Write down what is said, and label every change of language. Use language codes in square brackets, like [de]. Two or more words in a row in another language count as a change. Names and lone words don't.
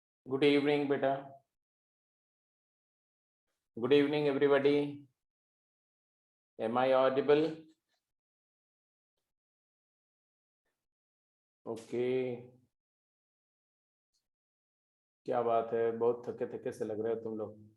[en] Good evening, beta. Good evening, everybody. Am I audible? Okay. [hi] क्या बात है, बहुत थके थके से लग रहे हो तुम लोग।